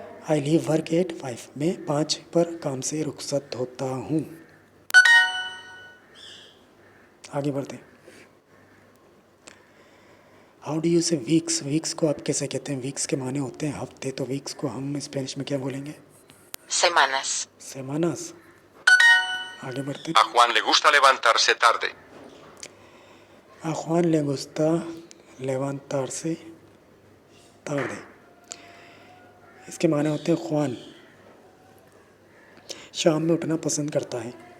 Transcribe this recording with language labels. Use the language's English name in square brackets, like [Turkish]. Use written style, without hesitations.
[English] I leave work at 5, [Hindi] मैं 5 पर काम से रुखसत होता हूँ। आगे बढ़ते हैं। [English] how do you say weeks, [Hindi] वीक्स को आप कैसे कहते हैं। वीक्स के माने होते हैं हफ्ते, तो वीक्स को हम स्पेनिश में क्या बोलेंगे। [Spanish] Semanas. [Hindi] semanas. आगे बढ़ते [Spanish] A Juan le gusta levantarse tarde. A Juan le gusta levantarse tarde. [Hindi] इसके माने होते हैं ख्वान शाम में उठना पसंद करता है।